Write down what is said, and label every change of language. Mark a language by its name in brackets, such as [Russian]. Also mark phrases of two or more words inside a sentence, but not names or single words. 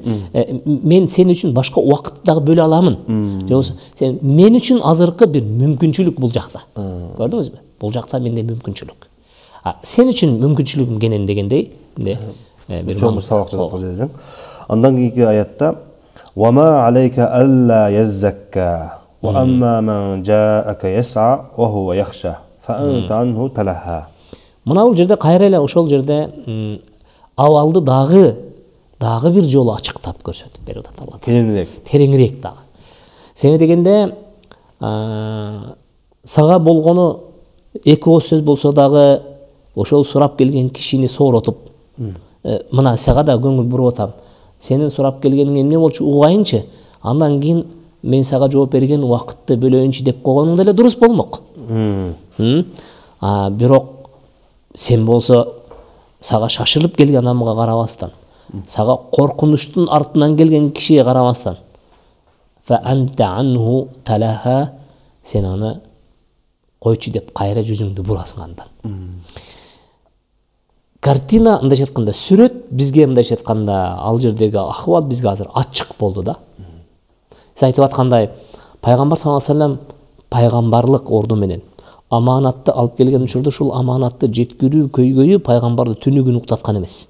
[Kyrgyz] Мен сен үчүн башка убакыт дагы бөлө аламын. Же болбосо сен мен үчүн азыркы бир мүмкүнчүлүк бул жакта. Көрдүңүзбү? Бул жакта менде мүмкүнчүлүк. Сен үчүн мүмкүнчүлүгүм кенен дегендей, бир чоң сабак жазып калып жатат. Андан кийинки аятта [Arabic] "وما عليك ألا يزكى وأما من جاءك يسعى وهو يخشى فأنت عنه تلهى". [Kyrgyz] Мына бул жерде кайра эле ошол жерде абалды дагы бир жолу ачыктап көрсөтүп берип атат Алла. Тереңирээк дагы. Себеби дегенде сага болгону эки ооз сөз болсо дагы ошол сурап келген кишини сооротуп, мына сага да көңүл буруп атам. Сенин сурап келгениң эмне болчу угайынчы, андан кийин мен сага жооп берген убакытты бөлөйүнчү деп койгонуң деле дурус болмок. Бирок сен болсо сага шашылып келген адамга карабастан, сага коркунучтун артынан келген кишиге карабастан, [Arabic] فأنت عنه تلهى, [Kyrgyz] сен аны койчу деп кайра жүзүңдү бурасың андан. Картина, мындайча айтканда, сүрөт бизге, мындайча айтканда, ал жердеги акыбал бизге азыр ачык болду да. Сиз айтып аткандай, пайгамбар [Arabic] صلى الله عليه وسلم [Kyrgyz] пайгамбарлык орду менен аманатты алып келген учурда ушул аманатты жеткирүү көйгөйү пайгамбарды түнү күн уктаткан эмес.